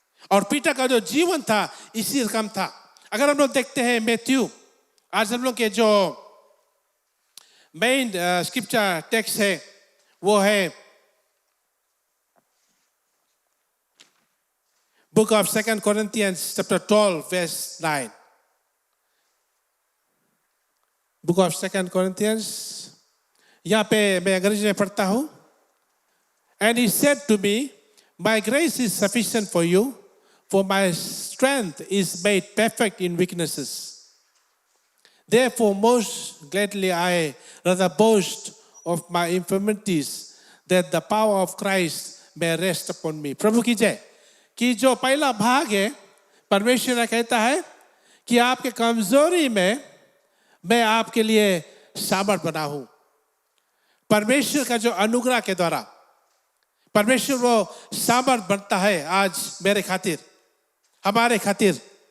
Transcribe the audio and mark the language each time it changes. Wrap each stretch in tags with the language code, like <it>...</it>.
<hi>और पीटा का जो जीवन था इसी रकम था। अगर हम लोग देखते हैं मैथ्यू, आज हम लोग के जो मेन स्क्रिप्चर टेक्स्ट है वो है book of 2 Corinthians chapter 12 verse 9। Book of 2 Corinthians, यहाँ पे मैं अंग्रेजी में पढ़ता हूँ।</hi> <en>And he said to me, my grace is sufficient for you, for my strength is made perfect in weaknesses. Therefore, most gladly I rather boast of my infirmities, that the power of Christ may rest upon me.</en> <hi>प्रभु की जय। कि जो पहला भाग है, परमेश्वर कहता है कि आपके कमजोरी में मैं आपके लिए सामर्थ बना हूं। परमेश्वर का जो अनुग्रह के द्वारा परमेश्वर वो सामर्थ बनता है आज मेरे खातिर, हमारे खातिर।</hi>